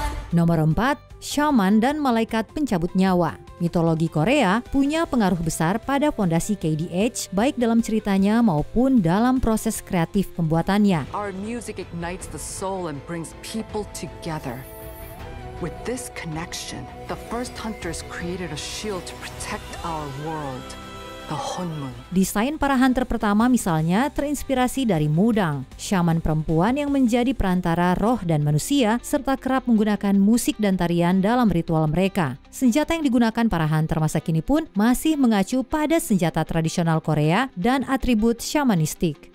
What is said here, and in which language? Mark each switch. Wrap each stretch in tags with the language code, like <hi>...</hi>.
<id>Nomor 4, Shaman dan Malaikat Pencabut Nyawa. Mitologi Korea punya pengaruh besar pada fondasi KDH, baik dalam ceritanya maupun dalam proses kreatif pembuatannya.</id> <en>Our music ignites the soul and brings people together. With this connection, the first hunters created a shield to protect our world.</en> <id>Desain para hunter pertama misalnya terinspirasi dari Mudang, shaman perempuan yang menjadi perantara roh dan manusia serta kerap menggunakan musik dan tarian dalam ritual mereka. Senjata yang digunakan para hunter masa kini pun masih mengacu pada senjata tradisional Korea dan atribut shamanistik.</id>